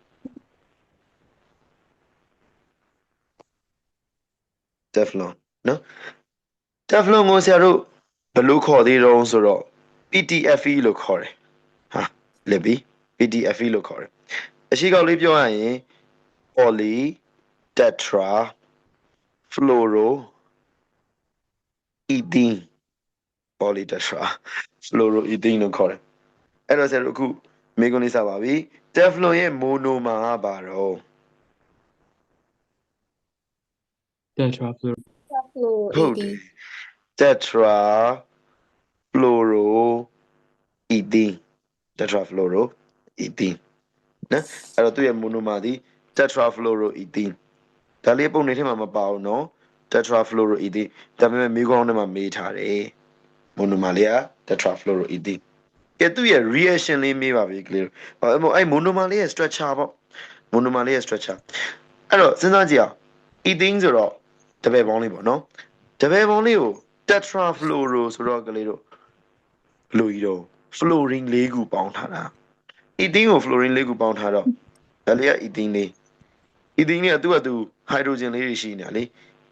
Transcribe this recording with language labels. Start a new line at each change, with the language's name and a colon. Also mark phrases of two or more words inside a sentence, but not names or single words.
Burmese: Teflon နော် Teflon ကိုဆရာတို့ဘယ်လိုခေါ်သေးတော့ဆိုတော့ PTFE လို့ခေါ်တယ်ဟာလက်ပြီး PTFE လို့ခေါ်တယ်အရှိကောက်လေးပြောရရင်
English: poly tetra fluoro ethene poly tetra fluoro ethene
Burmese: လို့ခေါ်တယ်အဲ့တော့ဆရာတို့အခုမေးခွန်းလေးစပါပြီ Teflon ရဲ့ monomer ကဘာတော့
English: tetrafluoro
Burmese: ဟုတ်တယ်
English: tetra fluoro ethene tetrafluoro ethene
Burmese: နော်အဲ့တော့သူ့ရဲ့ monomer ဒီ tetrafluoro ethene ဒါလေးပုံနေထဲမှာမပါဘူးနော်
English: tetrafluoro ethene
Burmese: ဒါပေမဲ့မိကောင်းထဲမှာမေးထားတယ် monomer လေးက
English: tetrafluoro ethene
Burmese: ကဲသူ့ရဲ့ reaction လေးမေးပါပြီကလေးအဲ့ monomer လေးရဲ့ structure ပေါ့ monomer လေးရဲ့ structure အဲ့တော့စဉ်းစားကြည့်အောင် ethene ဆိုတော့
English: double bond
Burmese: လေးပေါ့နော် တပည့်ပေါင်းလေးကို tetrafluoro ဆိုတော့ကလေးတို့ဘလို့ကြီးတော့ fluorine ၄ခုပေါင်းထားတာ ethene ကို fluorine ၄ခုပေါင်းထားတော့ဒါလေးက ethene လေး ethene ကသူ့အတူ hydrogen လေးတွေရှိနေတာလေအဲ့